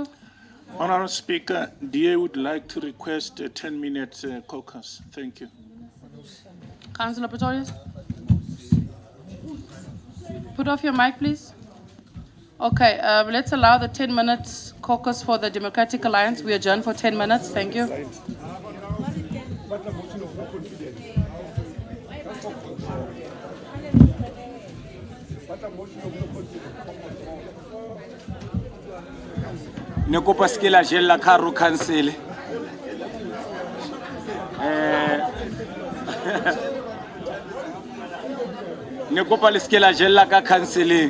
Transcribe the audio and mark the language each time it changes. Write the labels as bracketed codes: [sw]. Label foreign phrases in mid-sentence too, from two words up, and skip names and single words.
[en] Honorable Speaker, DA would like to request a 10-minute caucus. Thank you. Councillor Pretorius? Put off your mic, please. Okay, let's allow the 10 minutes caucus for the Democratic Alliance. We adjourn for 10 minutes. Thank you. [st] Ne kopa ske la jella karo cancel. Ne kopa le ske la jella ka canceleng.